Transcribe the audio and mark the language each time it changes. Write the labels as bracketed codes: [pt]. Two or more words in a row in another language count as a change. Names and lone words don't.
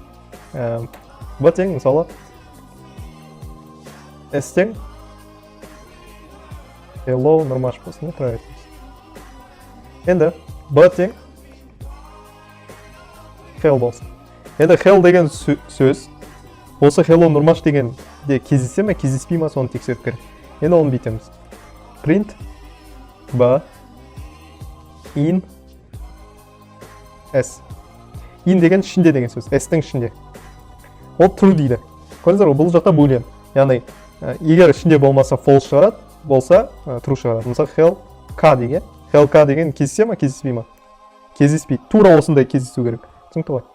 [kk] b тең, мысалы s тең hello нормаш болсын, правильно. Енді b тең hell болсын. Енді hell деген сөз осы hello нұрмаш дегенде кездесе ме кездеспей ма соны тексеріп керек. Енді оны бүйтеміз. [en] Print b in s. [kk] In деген ішінде деген сөз, s-тің ішінде. Ол true дейді. Көрдіңіздер ғой, бұл жақта boolean. Яғни егер ішінде болмаса false шығарады, болса true шығарады. Мысалы hell k деген. Hell k деген кездесе ме кездеспей ма? Кездеспейді. Тура осындай кездесу керек. Түсінікті ғой.